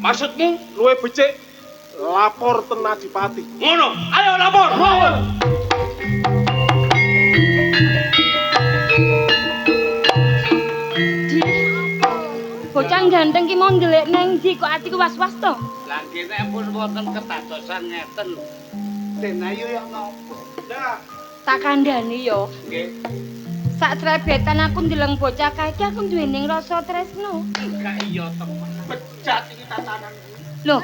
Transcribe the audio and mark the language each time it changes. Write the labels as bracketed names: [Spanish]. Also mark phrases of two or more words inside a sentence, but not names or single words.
[Javanese] Maksudmu luwih becik lapor ten Adipati. ngono. Ayo lapor. Bocah ganteng ki mau ndelik nang ndi kok atiku was-was to? Lah kene pun wonten ketadosan ngeten. Den ayu ya napa? Dah, Tak kandhani yo. Nggih, Sak trebetan aku ndeleng bocah kae iki aku duwening rasa tresno. [Indonesian] enggak iya [Javanese] temen. Bejat iki tatanan. Loh,